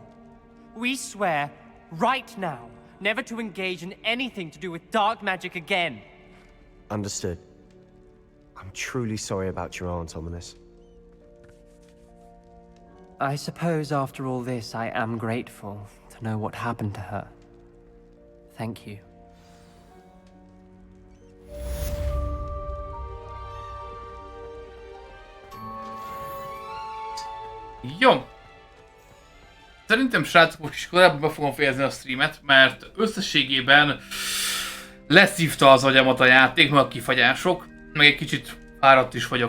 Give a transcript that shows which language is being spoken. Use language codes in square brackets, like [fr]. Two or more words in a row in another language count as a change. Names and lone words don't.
[en] We swear, right now, never to engage in anything to do with dark magic again. Understood. I'm truly sorry about your aunt, Ominous. I suppose after all this, I am grateful to know what happened to her. Thank you. [hu] Jó. Szerintem, srácok, most is korábban be fogom fejezni a streamet, mert összességében leszívta az agyamat a játék, meg a kifagyások, meg egy kicsit fáradt is vagyok.